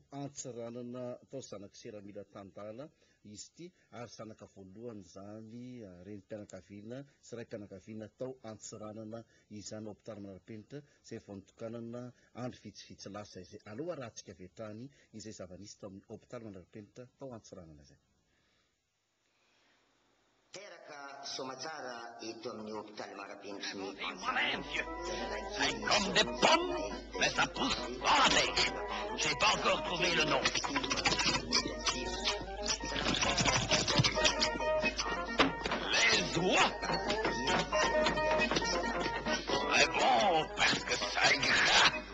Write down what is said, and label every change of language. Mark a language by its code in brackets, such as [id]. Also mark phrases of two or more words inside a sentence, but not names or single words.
[mg] Antsiranana tao zanaka Seramila Tandala izy ity ary zanaka voalohany zany renim-pianakaviana sy raim-pianakaviana tao Antsiranana izany hôpitaly manara-penitra izay vao nitokanana andro vitsivitsy lasa izay aloha rahantsika vetrany izay zava-nisy tao amin'ny hôpitaly manara-penitra tao Antsiranana izay. Teraka somatsara eto amin'ny hôpitaly marapenitry ny [fr] C'est comme des pommes, mais ça pousse dans la neige. J'ai pas encore trouvé le nom. Les oies. Très bon, parce que ça est gras.